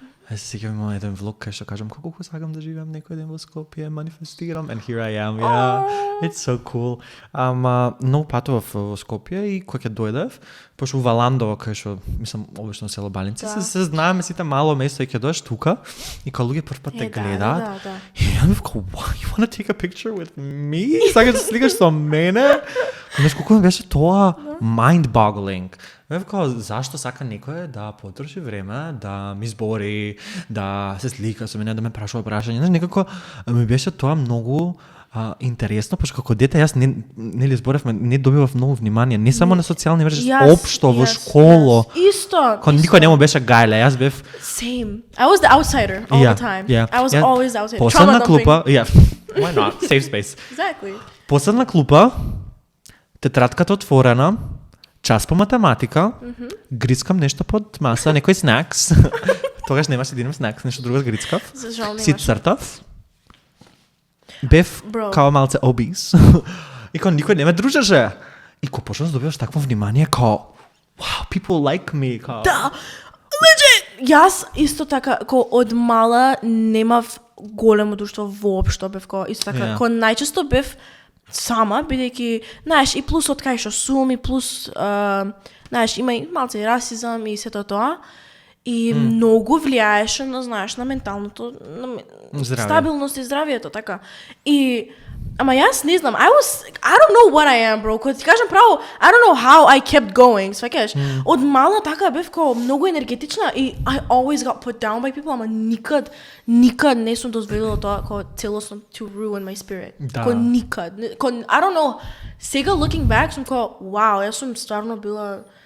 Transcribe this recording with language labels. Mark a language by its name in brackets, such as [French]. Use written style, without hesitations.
[Macedonian] Се сеќавам имам еден влог кај што кажам колку сакам да живеам некој ден во Скопје, манифестирам, [English] and here I am, it's so cool. [Macedonian] Ама многу патував во Скопје и кога ќе дојдев, пошто у Валандово кај што, мислам, обично село Балинци, се знаеме сите мало место и ќе дојдеш тука и кога луѓе прв пат те гледаат. И ја ми викам, [English] you wanna take a picture with me? [Macedonian] Сакаш да сликаш со мене? Знаеш колку ми беше тоа mind-boggling. Зашто сака некој да потроши време, да ми збори, да се слика со мене, да ме прашува прашање. Некако ми беше тоа многу интересно, пошто како дете јас нели зборевме, не добивав многу внимание, не само на социјални мрежи, општо во школо. Исто. Кога никој не му беше гајле, јас бев [English] Same. I was the outsider all the time. I was always the outsider. [Macedonian] Последна клупа, [English] why not? Safe space. Exactly. [Macedonian] Последна клупа, тетрадката отворена, час по математика, грицкам нешто под маса, некој снакс. Тогаш немаше да идем снакс, нешто друго грицкав. Си цртав. Бев као малце obese. И као никој не ме дружеше. И кога почнав да добиваш такво внимание, као [English] wow, people like me, као. [Macedonian] Да. Legit. Јас исто така од мала немав големо друштво воопшто, бев исто така, најчесто бев сама, бидејќи, знаеш, и плюс од кај што сум, и плюс, знаеш, има и малце и расизам и сето тоа. И многу влијаеше на, знаеш, на менталното, на стабилност и здравието, така. И ама јас не знам, [English] I don't know what I am, bro. [Macedonian] Кога ти кажам право, [English] I don't know how I kept going. [Macedonian] Сваќаш? Од мала така бев многу енергетична и [English] I always got put down by people, [Macedonian] ама никад не сум дозволила тоа целосно [English] to ruin my spirit. [Macedonian] Никад. [English] I don't know. [Macedonian] Сега [English] looking back [Macedonian] сум wow, јас сум стварно била